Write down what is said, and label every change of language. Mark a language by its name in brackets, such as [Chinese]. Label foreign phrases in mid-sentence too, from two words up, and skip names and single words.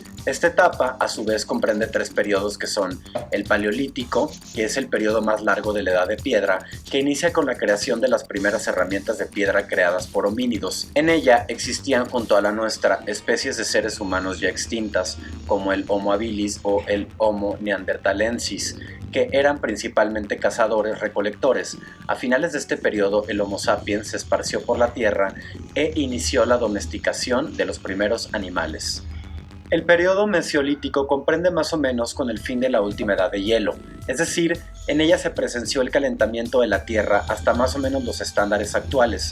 [Spanish] Esta etapa, a su vez, comprende tres periodos que son el Paleolítico, que es el periodo más largo de la Edad de Piedra, que inicia con la creación de las primeras herramientas de piedra creadas por homínidos. En ella existían junto a la nuestra especies de seres humanos ya extintas, como el Homo habilis o el Homo neanderthalensis, que eran principalmente cazadores-recolectores. A finales de este periodo, el Homo sapiens se esparció por la tierra e inició la domesticación de los primeros animales. El periodo mesolítico comprende más o menos con el fin de la última edad de hielo, es decir, en ella se presenció el calentamiento de la Tierra hasta más o menos los estándares actuales.